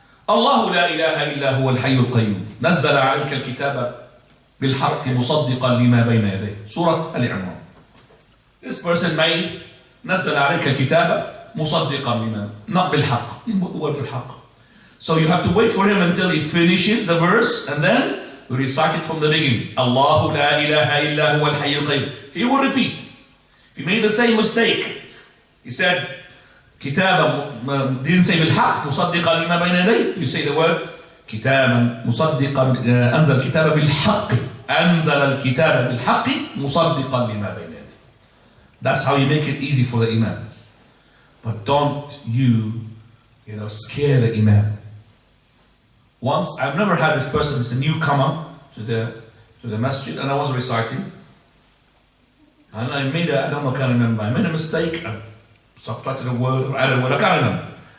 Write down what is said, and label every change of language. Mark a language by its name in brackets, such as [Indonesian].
[Arabic] الله لا إله إلا هو الحي القيوم نزل عليك الكتاب بالحق مصدقا لما بين يديه. [English] Surah Al-Imam. This person made [Arabic] نزل عليك الكتاب مصدقا لما, [English] not [Arabic] بالحق. [English] You put the word [Arabic] بالحق. [English] So you have to wait for him until he finishes the verse and then you recite it from the beginning. [Arabic] الله لا إله إلا هو الحي القيوم. [English] He will repeat. If he made the same mistake, he said [Arabic] كتابا, [English] didn't say [Arabic] بالحق مصدقا لما بين يديه. [English] You say the word [Arabic] كتابا مصدقا أنزل الكتاب بالحق أنزل الكتاب بالحق مصدقا لما بين يديه. [English] That's how you make it easy for the Imam. But don't you scare the Imam. Once, I've never had this person, it's a newcomer to the masjid, and I was reciting, and I can't remember, I made a mistake, I subtracted a word or added a word, I can't remember.